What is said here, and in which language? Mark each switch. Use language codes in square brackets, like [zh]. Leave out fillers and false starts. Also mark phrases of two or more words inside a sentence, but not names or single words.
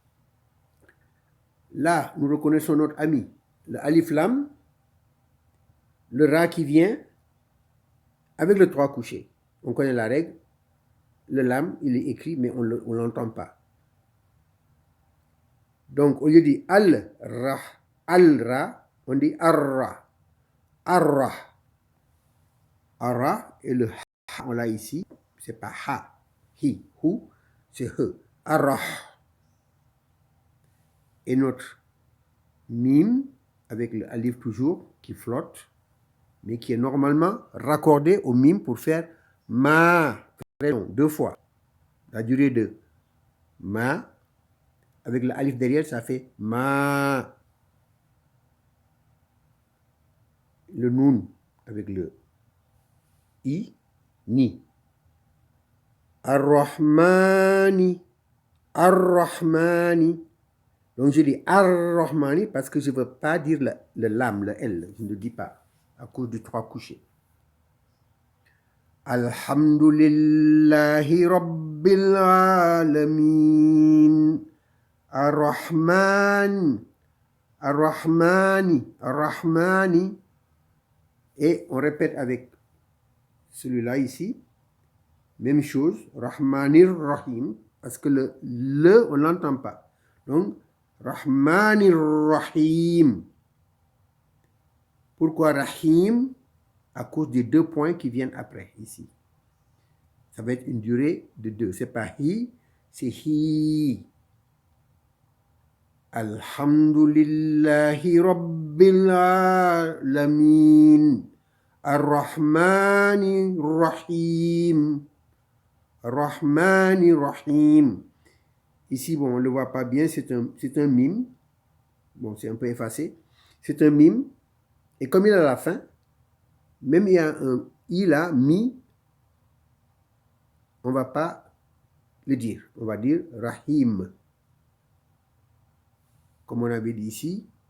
[fr] Là, nous reconnaissons notre ami, le Alif Lam, le Ra qui vient avec le 3 couché. On connaît la règle. Le Lam, il est écrit, mais on ne l'entend pas. Donc, au lieu de Al-Ra, on dit Ar-Ra. Ar-Ra. Ar-Ra, et le Ha, on l'a ici. C'est pas Ha, Hi, Hu, c'est He. Ar-Ra. Et notre mime, avec le alif toujours, qui flotte, mais qui est normalement raccordé au mime pour faire ma. 2 fois. La durée de ma, avec le alif derrière, ça fait ma. Le noun, avec le i, ni. Ar-Rahmani. Ar-Rahmani. Donc je dis Ar-Rahmani parce que je ne veux pas dire le lam, le L. Je ne le dis pas. à cause de 3 couchés. [ar] الحمد لله رب العالمين. [fr] Ar-Rahman. Ar-Rahmani. Ar-Rahmani. Et on répète avec celui-là ici. Même chose. [ar] الرحمن الرحيم. [fr] Parce que le on l'entend pas. Donc, [ar] الرحمن الرحيم. [fr] Pourquoi Rahim? À cause des 2 points qui viennent après, ici. Ça va être une durée de 2. C'est pas hi, c'est hi. [ar] الحمد لله رب العالمين. الرحمن الرحيم. الرحمن الرحيم. [fr] Ici, bon, on ne le voit pas bien, c'est un mime. Bon, c'est un peu effacé. C'est un mime. Et comme il est à la fin, même il y a un i là, mi, on ne va pas le dire. On va dire Rahim. Comme on avait dit ici.